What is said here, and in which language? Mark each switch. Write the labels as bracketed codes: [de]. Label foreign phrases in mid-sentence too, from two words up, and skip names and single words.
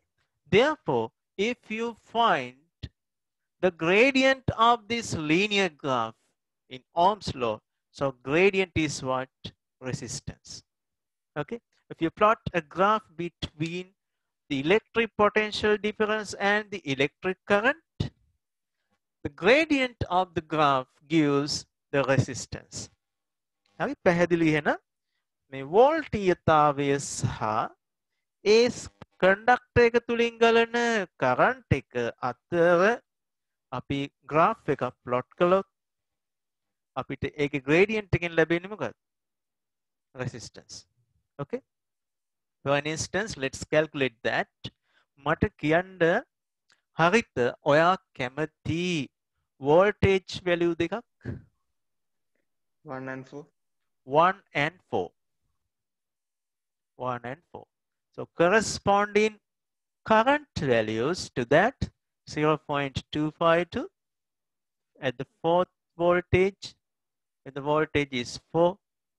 [en] Therefore, if you find the gradient of this linear graph in Ohm's law, so gradient is what? Resistance. Okay. If you plot a graph between the electric potential difference and the electric current, the gradient of the graph gives the resistance. [si] හරි පැහැදිලි එහෙනම් මේ වෝල්ටීයතාවය සහ ඒ කන්ඩක්ටර් එක තුලින් ගලන කරන්ට් එක අතර අපි graph එකක් plot කළොත් අපිට ඒකේ gradient එකෙන් ලැබෙන්නේ මොකක්ද? [en] Resistance. Okay. For an instance, let's calculate that. [si] මට කියන්න හරිත ඔයා කැමති [en] voltage value [si] දෙකක් [en] 1 and 4. 1 and 4. 1 and 4. So corresponding current values to that 0.252 at the fourth voltage, and the voltage is 4.